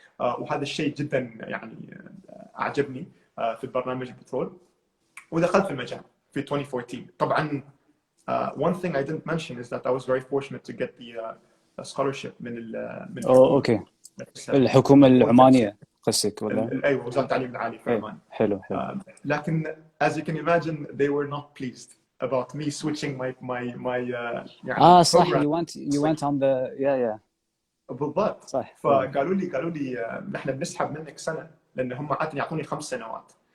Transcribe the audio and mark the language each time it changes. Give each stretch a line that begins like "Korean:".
Arabic: وهذا الشيء جدا أعجبني في البرنامج البترول، ودخلت في المجال في 2014. طبعا
English: one thing I didn't mention is that I was very fortunate to get the scholarship
Arabic: من اوكي الحكومة العمانية قصدك ولا؟ ايوه وزارة التعليم العالي في عمان. حلو. لكن
English: as you can imagine they were not pleased about me switching my
Arabic: صح
English: you went on the
Arabic: بالضبط. صح. فقالوا لي نحن بنسحب منك سنة، لأن هم عادة يعطوني 5 سنوات.